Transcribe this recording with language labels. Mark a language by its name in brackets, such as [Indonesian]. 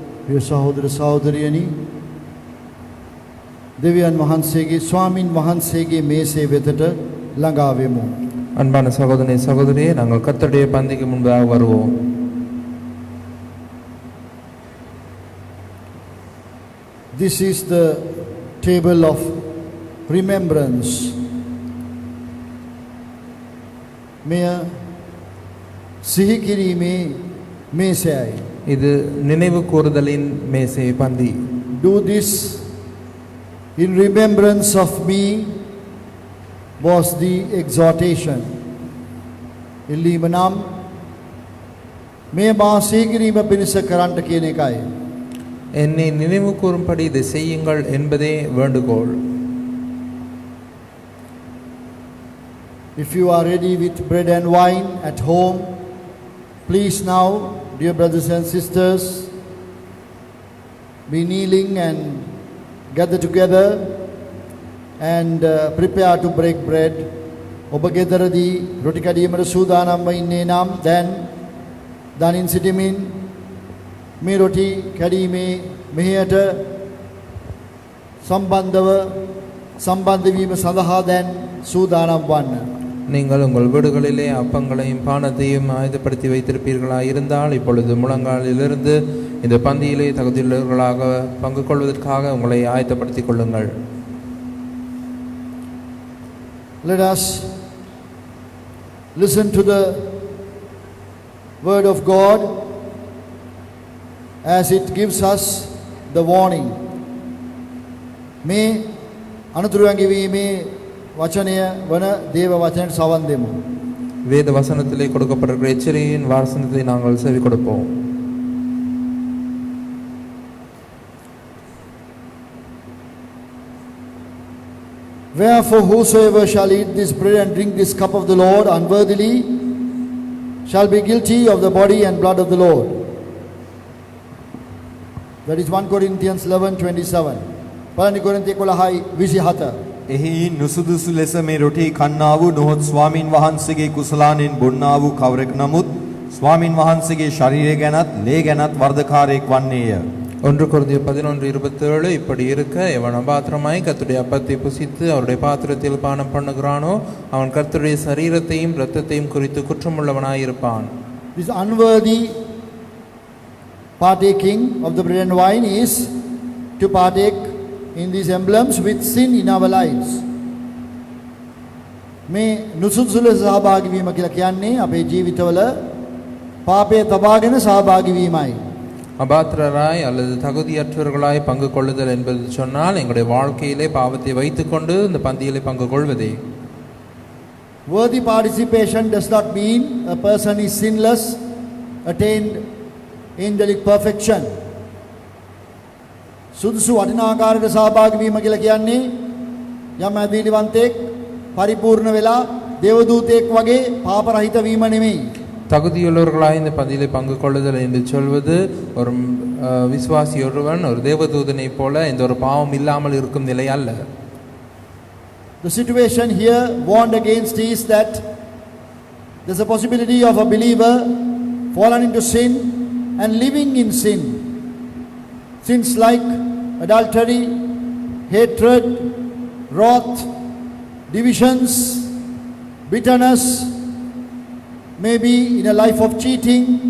[Sinhala] Dear Sahodara Sahodariyani, දෙවියන් වහන්සේගේ ස්වාමින් වහන්සේගේ මේසේ වෙතට ළඟා වෙමු. [Tamil] அன்பான சகோதரனே சகோதரியே, நாங்கள் கர்த்தருடைய பந்திக்கு முன்பாக வருவோம். [English] This is the table of remembrance. [Sinhala] මෙය සිහි කිරීමේ මේසයයි. [Tamil] இது நினைவு கூறுதலின் மேசை பந்தி. [English] Do this in remembrance of me was the exhortation. [Sinhala] ඉල්ලීම නම් මේ මා සිහි කිරීම පිණිස කරන්නට කියන එකයි. [Tamil] என்னை நினைவு கூறும்படி இதை செய்யுங்கள் என்பதே வேண்டுகோள். [English] If you are ready with bread and wine at home, please now, dear brothers and sisters, be kneeling and gather together and prepare to break bread. [Sinhala] ඔබ ගෙදරදී රොටි කැඩීමට සූදානම්ව ඉන්නේ නම් දැන් දනින් සිටමින් මේ රොටි කැඩීමේ මෙහෙයට සම්බන්ධ වීම සඳහා දැන් සූදානම් වන්න. [Tamil] நீங்கள் உங்கள் வீடுகளிலே அப்பங்களையும் பானத்தையும் ஆயத்தப்படுத்தி வைத்திருப்பீர்களாக இருந்தால் இப்பொழுது முழங்காலிலிருந்து இந்த பந்தியிலே தகுதியுள்ளவர்களாக பங்கு கொள்வதற்காக உங்களை ஆயத்தப்படுத்திக் கொள்ளுங்கள். [English] Let us listen to the word of God as it gives us the warning. [Sinhala] මේ අනුතුරු ඇඟවීමේ වචනය වන දේව වචනයට සවන් දෙමු. [Tamil] வேத வசனத்திலே கொடுக்கப்பட்டிருக்கிற எச்சரிக்கையின் வாசனத்தை நாங்கள் செவி கொடுப்போம். [English] Wherefore whosoever shall eat this bread and drink this cup of the Lord unworthily shall be guilty of the body and blood of the Lord. That is 1 Corinthians 11:27. [Sinhala] පළවෙනි කොරින්ති 11:27. එහි නුසුදුසු ලෙස මේ රොටි කන්නා වූ නොහොත් ස්වාමින් වහන්සේගේ කුසලානෙන් බොන්නා වූ කවරෙක් නමුත් ස්වාමින් වහන්සේගේ ශරීරය ගැනත් ලේ ගැනත් වර්ධකාරයෙක් වන්නේය. [Tamil] 1 கொரிந்தியர் 11:27 இப்படி இருக்க எவன் அபாத்திரமாய் கர்த்தருடைய அப்பத்தை புசித்து அவருடைய பாத்திரத்தில் பானம் பண்ணுகிறானோ அவன் கர்த்தருடைய சரீரத்தையும் இரத்தத்தையும் குறித்து குற்றமுள்ளவனாய் இருப்பான். [English] This unworthy partaking of the bread and wine is to partake in these emblems with sin in our lives. [Sinhala] මේ නුසුදුසු ලෙස සහභාගී වීම කියලා කියන්නේ අපේ ජීවිතවල පාපය තබාගෙන සහභාගී වීමයි. [Tamil] அபாத்திரராய் அல்லது தகுதியற்றவர்களாய் பங்கு கொள்ளுதல் என்பது சொன்னால் எங்களுடைய வாழ்க்கையிலே பாவத்தை வைத்துக்கொண்டு இந்த பந்தியிலே பங்கு கொள்வதே. [English] Worthy participation does not mean a person is sinless, attained angelic perfection. [Sinhala] සුදුසු වටිනාකාරයට සහභාගී වීම කියලා කියන්නේ යම් ඇදහිලිවන්තෙක් පරිපූර්ණ වෙලා දේවදූතයෙක් වගේ පාප රහිත වීම නෙමෙයි. [Tamil] தகுதியுள்ளவர்களாய் இந்த பந்தியிலே பங்கு கொள்ளுதல் என்று சொல்வது ஒரு விசுவாசி ஒருவன் ஒரு தேவதூதனை போல இந்த ஒரு பாவம் இல்லாமல் இருக்கும் நிலை அல்ல. [English] The situation here warned against is that there's a possibility of a believer fallen into sin and living in sin. Sins like adultery, hatred, wrath, divisions, bitterness, maybe in a life of cheating.